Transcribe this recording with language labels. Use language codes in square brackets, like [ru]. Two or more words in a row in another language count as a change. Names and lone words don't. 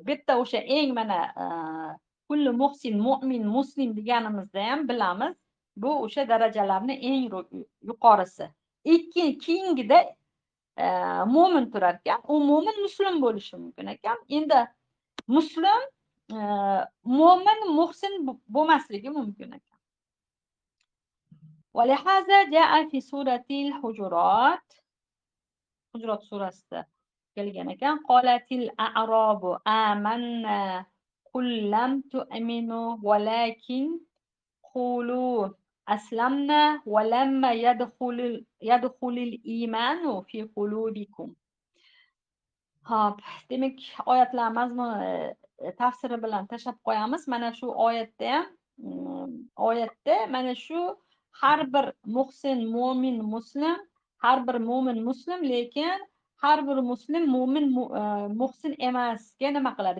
[uz] Bitta o'sha eng mana [ar] كل محسن مؤمن مسلم [uz] deganimizda ham bilamiz. Bu o'sha darajalarning eng yuqorisi. Keyingida mo'min turar ekan. U mo'min muslim bo'lishi mumkin ekan. Endi muslim mo'min muhsin bo'lmasligi mumkin ekan. [ar] ولهذا جاء في سورة الحجرات [uz] surasida kelgan ekan. [ar] قالت الأعراب آمنا قل لم تؤمنوا ولكن قولوا أسلمنا ولما يدخل الإيمان في قلوبكم. [uz] Hop, demak, oyatlar mazmuni tafsiri bilan tashab qo'yamiz. Mana shu oyatda mana shu har bir muhsin mo'min muslim, har bir mo'min muslim, lekin har bir muslim mo'min muhsin emasga nima qiladi?